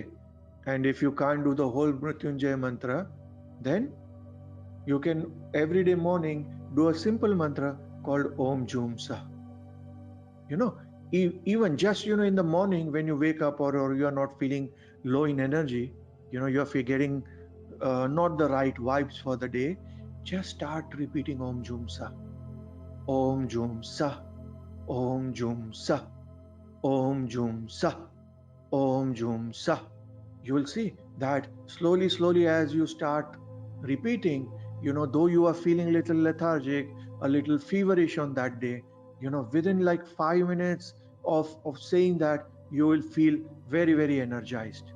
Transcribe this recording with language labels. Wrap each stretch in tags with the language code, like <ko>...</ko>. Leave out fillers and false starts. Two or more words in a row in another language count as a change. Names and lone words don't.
<en>And if you can't do the whole Mrityunjaya mantra, then you can every day morning do a simple mantra called Om Jum Sa. Even just in the morning when you wake up, or you are not feeling low in energy, you are getting not the right vibes for the day, just start repeating Om Jum Sa, Om Jum Sa, Om Jum Sa, Om Jum Sa, Om Jum Sa. You will see that slowly as you start repeating, though you are feeling a little lethargic, a little feverish on that day, within like 5 minutes of saying that, you will feel very, very energized.</en>